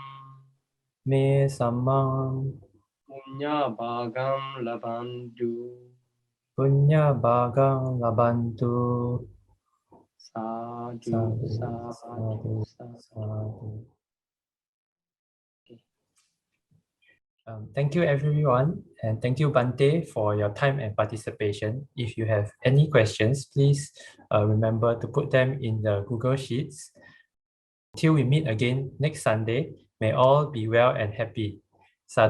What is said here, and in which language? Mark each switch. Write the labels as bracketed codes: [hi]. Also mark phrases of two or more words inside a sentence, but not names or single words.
[pi] Me samam. Punya bhagam labantu. Punya bhagam labantu. Sadhu, sadhu, sadhu. Sadhu. [en] Thank you, everyone. And thank you, Bante, for your time and participation. If you have any questions, please remember to put them in the Google Sheets. Till we meet again next Sunday, may all be well and happy.